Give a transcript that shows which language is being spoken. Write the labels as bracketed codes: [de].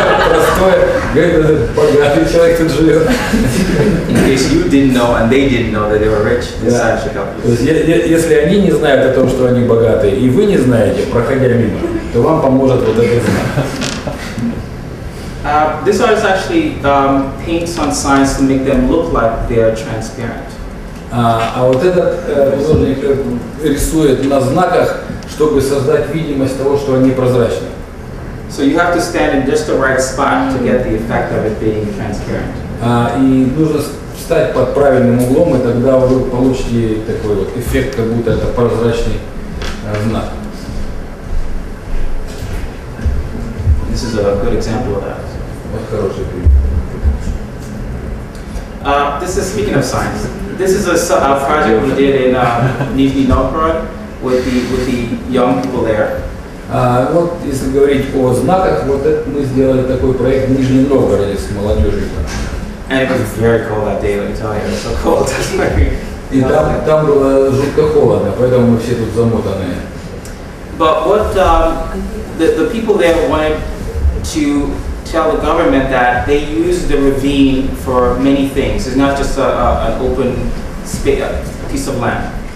[ru] Простое, говорит, богатый человек тут живет. [en] In case you didn't know and they didn't know that they were rich, this sign should help you. [ru] То есть, если они не знают о том, что они богатые, и вы не знаете, проходя мимо, то вам поможет вот этот знак. [en] This artist actually paints on signs to make them look like they are transparent. [ru] А вот этот художник рисует на знаках, чтобы создать видимость того, что они прозрачны. [en] So you have to stand in just the right spot to get the effect of it being transparent. [ru] И нужно встать под правильным углом, и тогда вы получите такой вот эффект, как будто это прозрачный знак. [en] This is a good example of that. [ru] Вот хороший пример. [en] This is speaking of signs. This is a project we did in Nizhny Novgorod. with the young people there. [ru] Вот если говорить о знаках, вот это мы сделали такой проект в Нижнем Новгороде с молодежью. [en] And it was very cold that day, let me tell you, it was so cold. [ru] И там было жутко холодно, поэтому мы все тут замотанные. [en] But what the people there wanted to tell the government that they use the ravine for many things. It's not just an open piece of land.